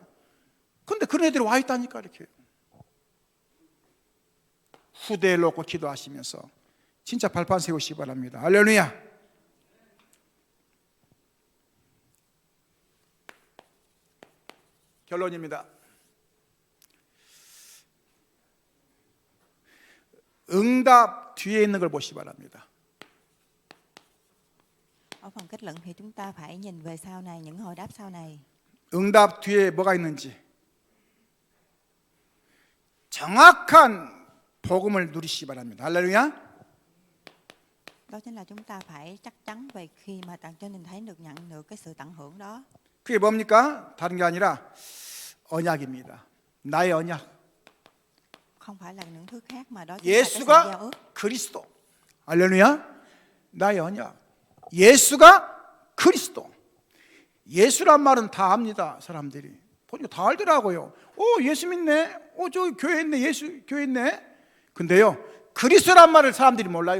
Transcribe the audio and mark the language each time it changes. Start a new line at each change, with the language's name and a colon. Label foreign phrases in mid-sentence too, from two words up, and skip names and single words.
Korean: 근데 그런 애들이 와 있다니까 이렇게. 후대를 놓고 기도하시면서 진짜 발판 세우시기 바랍니다. 할렐루야. 결론입니다. 응답 뒤에 있는 걸 보시기 바랍니다.
Vietnamese: Ở phần kết luận thì chúng ta phải nhìn về sau này, những hồi đáp sau này.
Korean: 응답 뒤에 뭐가 있는지 정확한 복음을 누리시기 바랍니다. 할렐루야.
Vietnamese: Đó chính là chúng ta phải chắc chắn về khi mà cho mình thấy nhận được cái sự tận hưởng đó.
Korean: 그게 뭡니까? 다른 게 아니라 언약입니다. 나의 언약.
Vietnamese: Không phải là những thứ khác mà đó chính là cái sự giao
Korean: 예수가
Vietnamese: ước.
Korean: 그리스도. 할렐루야. 나의 언약. 예수가 그리스도. 예수란 말은 다 압니다. 사람들이 보니까 다 알더라고요. 예수 믿네. 저기 교회 있네. 예수 교회 있네. 근데요, 그리스도란 말을 사람들이 몰라요.